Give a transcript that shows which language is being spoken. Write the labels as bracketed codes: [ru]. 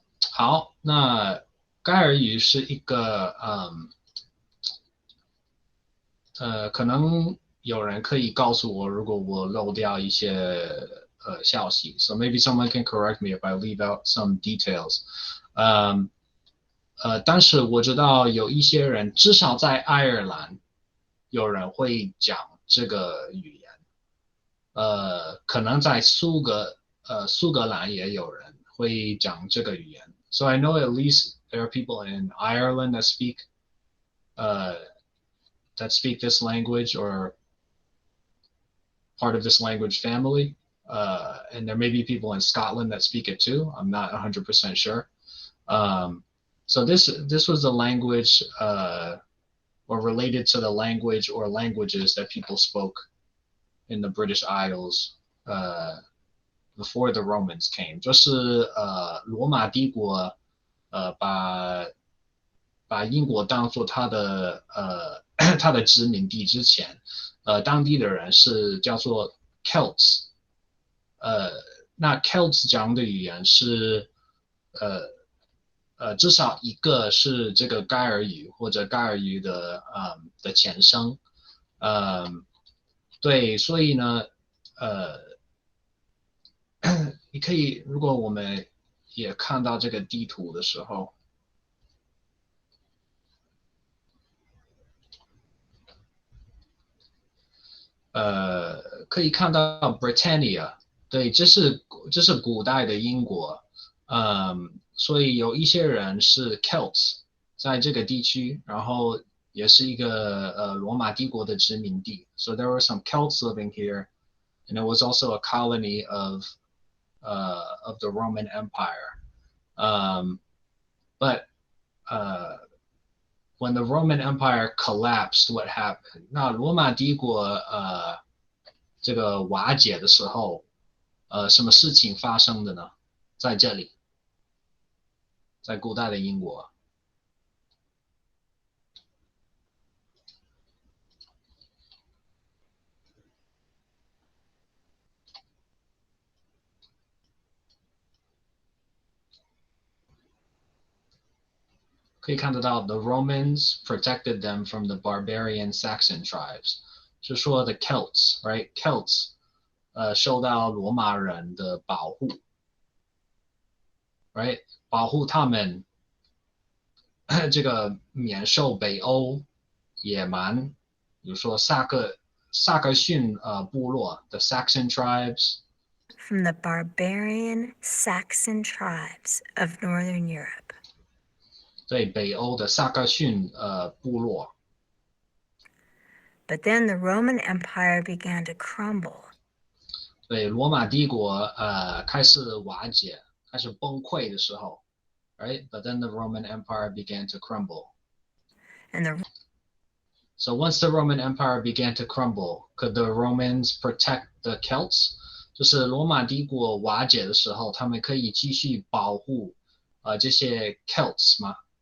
[zh] 好，那盖尔语是一个可能有人可以告诉我，如果我漏掉一些消息。 [en] So maybe someone can correct me if I leave out some details. [zh] 但是我知道有一些人，至少在爱尔兰，有人会讲这个语言。可能在苏格兰也有人会讲这个语言。 [en] So I know at least there are people in Ireland that speak this language or part of this language family. And there may be people in Scotland that speak it too. I'm not 100% sure. So this was a language or related to the language or languages that people spoke in the British Isles before the Romans came. [zh] 就是罗马帝国把英国当作他的殖民地之前，当地的人是叫做 Celts。那 Celts 讲的语言是至少一个是这个盖尔语或者盖尔语的前身。对，所以呢，你可以，如果我们也看到这个地图的时候，可以看到 Britannia， 对，这是古代的英国，所以有一些人是 Celts 在这个地区，然后也是一个罗马帝国的殖民地。 [en] So there were some Celts living here, and it was also a colony of the Roman Empire. But when the Roman Empire collapsed, what happened? [zh] 那罗马帝国这个瓦解的时候，什么事情发生的呢？在这里，在古代的英国。可以看得到 [en] the Romans protected them from the barbarian Saxon tribes， [zh] 是说 [en] the Celts, right? [zh] Celts 受到罗马人的保护 ，right? 保护他们这个免受北欧野蛮，比如说萨克逊部落 [en] the Saxon tribes from the barbarian Saxon tribes of Northern Europe. [zh] 对北欧的萨克逊部落。 [en] But then the Roman Empire began to crumble. [zh] 对罗马帝国开始瓦解，开始崩溃的时候 ，right? [en] But then the Roman Empire began to crumble. So once the Roman Empire began to crumble, could the Romans protect the Celts? [zh] 就是罗马帝国瓦解的时候，他们可以继续保护这些 Celts 吗？